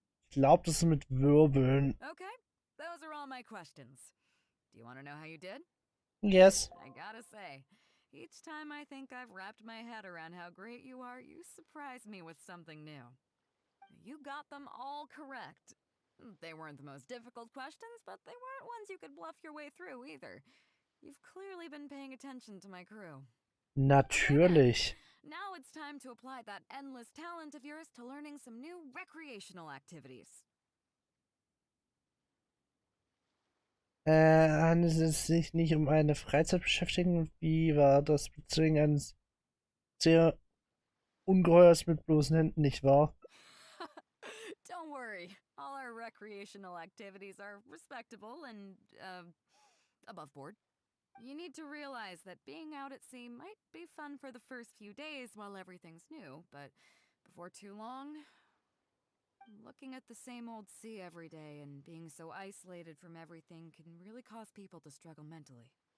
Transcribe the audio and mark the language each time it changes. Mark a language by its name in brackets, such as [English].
[German] Ich glaube, das ist mit Wirbeln. [English] Okay, those are all my questions. Do you want to know how you did? Yes. I gotta say, each time I think I've wrapped my head around how great you are, you surprise me with something new. You got them all correct. They weren't the most difficult questions, but they weren't ones you could bluff your way through either. You've clearly been paying attention to my crew. [German] Natürlich. [English] Now it's time to apply that endless talent of yours to learning some new recreational activities. [German] Handelt es sich nicht um eine Freizeitbeschäftigung? Wie war das Bezwingen eines sehr Ungeheuers mit bloßen Händen, nicht wahr? [English] Don't worry, all our recreational activities are respectable and, above board. You need to realize that being out at sea might be fun for the first few days while everything's new, but before too long, looking at the same old sea every day and being so isolated from everything can really cause people to struggle mentally.